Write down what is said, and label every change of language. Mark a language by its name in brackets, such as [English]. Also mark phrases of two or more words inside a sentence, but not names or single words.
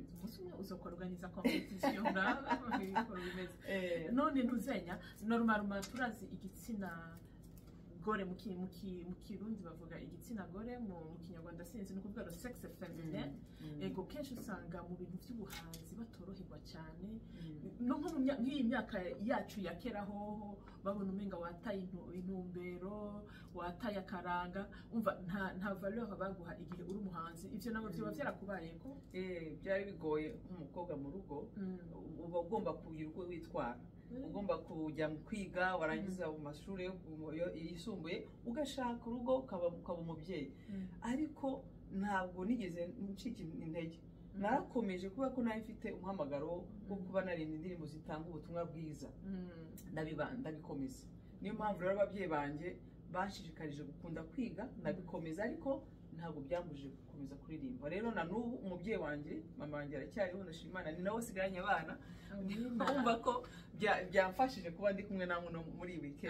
[Rundi] uzokora organiza competition none ntuzenya normal turazi igitsina gore mu kirundi bavuga igitsina gore mu kinyarwanda sinzi no kuvuga [French] sexe féminin [Rundi] ego kenshi usanga mu bintu by'ubuhanzi batoroherwa cyane no nk'iyi myaka yacu ya kera ho babona umenga wataye intumbero wataye akaranga umva nta valeur baguha igihe uri umuhanzi ivyo nabo byo byarakubaye ko [Kinyarwanda] byari bigoye nk'umukobwa mu rugo uba ugomba kugira uko witwara ugomba kujya mu kwiga warangiza mu mashuri yisumbuye ugashaka urugo ukaba umubyeyi ariko ntabwo nigeze ncika intege narakomeje kuba ko nari mfite umuhamagaro wo kuba narinda indirimbo zitanga ubutumwa bwiza ndabikomeza niyo mpamvu rero ababyeyi banjye bashishikarije gukunda kwiga ndabikomeza ariko ntabwo byambujije gukomeza kuririmba rero na n'ubu umubyeyi wanjye mama wanjye aracyariho ndashima Imana ni nawe asigaranye abana urumva ko byamfashije kuba ndi kumwe namwe no muri weekend